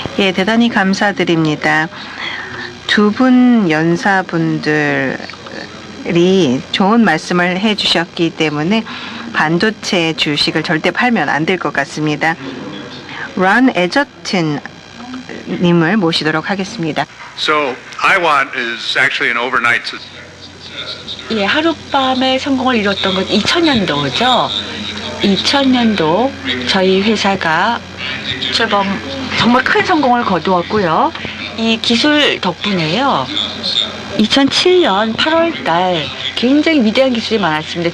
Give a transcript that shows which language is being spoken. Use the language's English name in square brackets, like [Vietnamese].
[Korean] 예, 대단히 감사드립니다. 두 분 연사분들이 좋은 말씀을 해주셨기 때문에 반도체 주식을 절대 팔면 안 될 것 같습니다. 런 에저튼 님을 모시도록 하겠습니다. [English] So IWAT is actually an overnight. [Korean] 예, 하룻밤에 성공을 이뤘던 건 2000년도죠. 2000년도 저희 회사가 정말 큰 성공을 거두었고요. 이 기술 덕분에요. 2007년 8월 달 굉장히 위대한 기술이 많았습니다.